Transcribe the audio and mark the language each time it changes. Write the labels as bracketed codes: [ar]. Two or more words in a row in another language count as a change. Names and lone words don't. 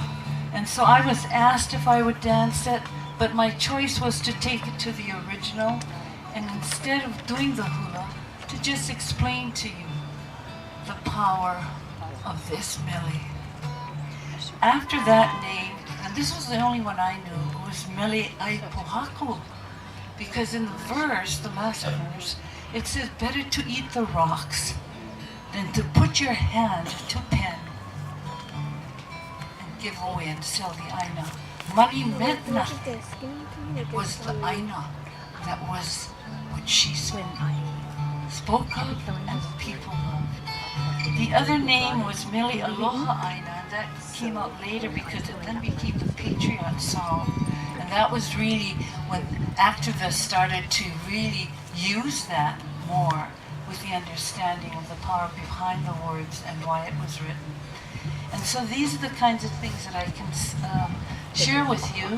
[en] And so I was asked if I would dance it, but my choice was to take it to the original, and instead of doing the hula, to just explain to you the power of this mele. After that name, and this was the only one I knew, it was mele ai pohaku, because in the verse, the last verse, it says, better to eat the rocks than to put your hand to pen and give away and sell the aina. Money meant nothing. It was the aina that was what she spoke of and the people loved. The other name was mele aloha aina, and that came out later because it then became the Patriot song. And that was really when activists started to really use that more with the understanding of the power behind the words and why it was written. And so these are the kinds of things that I can share with you.